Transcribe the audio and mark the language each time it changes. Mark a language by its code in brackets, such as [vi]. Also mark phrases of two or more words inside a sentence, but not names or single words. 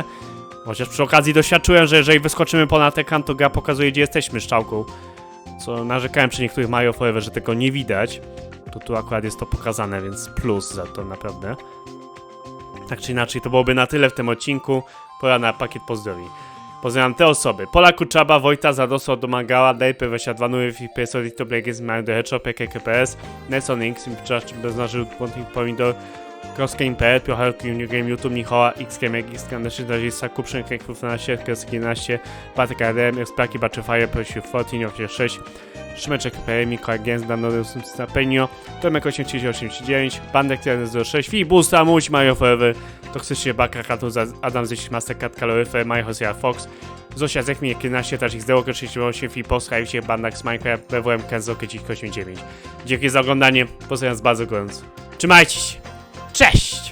[pl] Chociaż przy okazji doświadczyłem, że jeżeli wyskoczymy ponad ekran, to gra pokazuje, gdzie jesteśmy strzałką. Co narzekałem przy niektórych Mario Forever, że tego nie widać. To tu akurat jest to pokazane, więc plus za to naprawdę. Tak czy inaczej, to byłoby na tyle w tym odcinku. Pora na pakiet pozdrowień. Pozdrawiam te osoby: Pola Kuczaba, Wojta, Zadoso, Domagała, Dejpy, 22 Nury, FPS, Odito, Blackes, Mario The Hedgehog, PKKPS, Nelson Inks, Beznażył, Błądnik Pomidor, Crossgame.pl, Piocharku, New Game, YouTube, Michała, Xgame, Xgame, 13, Kuprzyn, Kek, 12, Kresk 11, Batek ADM, Explaki, Battlefiire, Prosiu, 14, 6, Szymeczek, Mikołaj Gens, Danodus, Penio, Tomek 83839, Bandek 106, Fibusta, Muś, Mario Forever, Toksycznie Baka, Katus, Adam Zyś, Mastercard, Kaloryfer, Mario Hosea Fox, Zosia Zekmi, 11, Tachik, Zdełoker 68, Fipos, Hajwcie, Bandak, Minecraft, BWM, Kenzo, 89. Dzięki za oglądanie, pozdrawiam bardzo gorąco. Trzymajcie się! Cześć!